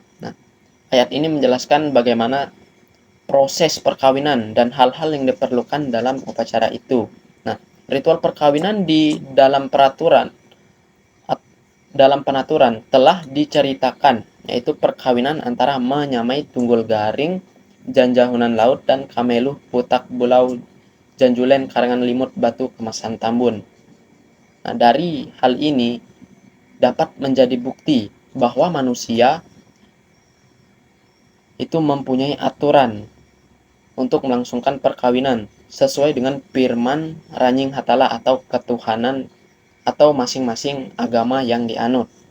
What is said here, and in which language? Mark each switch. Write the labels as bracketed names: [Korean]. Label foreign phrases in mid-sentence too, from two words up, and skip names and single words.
[Indonesian] Nah, ayat ini menjelaskan bagaimana proses perkawinan dan hal-hal yang diperlukan dalam upacara itu. Nah, ritual perkawinan di dalam penaturan telah diceritakan, yaitu perkawinan antara menyamai tunggul garing, janjahunan laut, dan kameluh putak bulau janjulen karangan limut batu kemasan tambun. Nah, dari hal ini dapat menjadi bukti bahwa manusia itu mempunyai aturan untuk melangsungkan perkawinan sesuai dengan firman Ranying Hatala atau ketuhanan atau masing-masing agama yang dianut.